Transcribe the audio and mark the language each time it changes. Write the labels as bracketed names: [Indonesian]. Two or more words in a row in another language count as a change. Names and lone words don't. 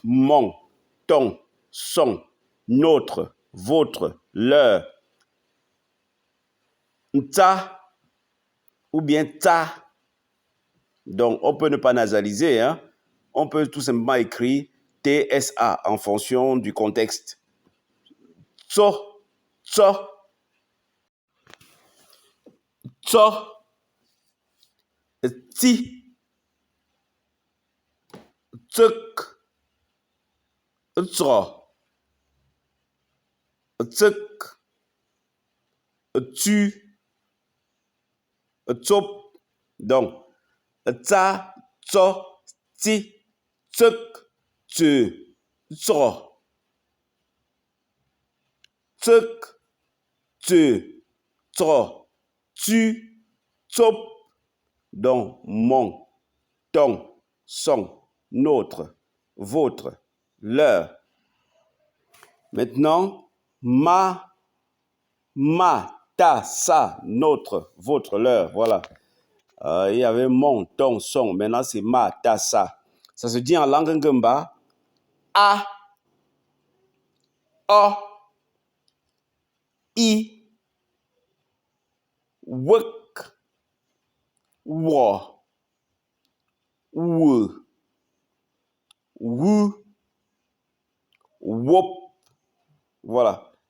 [French] Mon, ton, son, notre, votre, leur. Ta ou bien ta. Donc, on peut ne pas nasaliser. Hein? On peut tout simplement écrire TSA en fonction du contexte. [Kwasio] Tso, tso, tso, ti, tsuk, tsro, tsuk, tu, tsop. Donc, tsa, tso, ti, tsuk, tu, tsro, tsuk, tu, tsro, tu, tsop. [French] Donc, mon, ton, son, notre, votre, leur. Maintenant, ma, ta, sa, notre, votre, leur. Voilà. Il y avait mon, ton, son. Maintenant, c'est ma, ta, sa. Ça se dit en langue ngumba. [Kwasio] A, o, i, wek, wo, we, wu, wop, [French] Voilà.